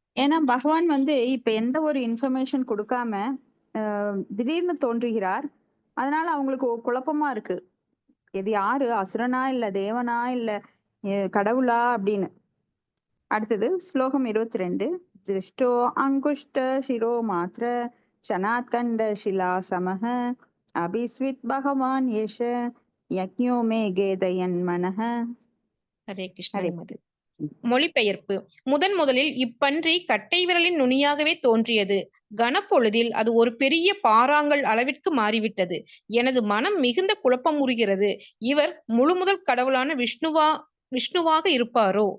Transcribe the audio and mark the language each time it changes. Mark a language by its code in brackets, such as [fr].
[ta] ஏன்னா பகவான் வந்து இப்ப எந்த ஒரு இன்ஃபர்மேஷன் கொடுக்காம திடீர்னு தோன்றுகிறார். அதனால அவங்களுக்கு குழப்பமா இருக்கு. இது யாரு, அசுரனா இல்ல தேவனா இல்ல கடவுளா அப்படின்னு. அடுத்தது ஸ்லோகம் 22. [sa] திருஷ்டோ அங்குஷ்ட சிரோ மாத்திர क्षणात् खण्डशिलासमः अभिस्वित् भगवान् एष यज्ञो मे गेदयन् मनः. ஹரே ஹரே கிருஷ்ணன் மது. கிருஷ்ணா. [ta] மொழிபெயர்ப்பு. முதலில் இப்பன்றி கட்டை விரலின் நுனியாகவே தோன்றியது. கனப்பொழுதில் அது ஒரு பெரிய பாறாங்கல் அளவிற்கு மாறிவிட்டது. எனது மனம் மிகுந்த குழப்பமுறுகிறது. இவர் முழுமுதல் கடவுளான விஷ்ணுவாக இருப்பாரோ?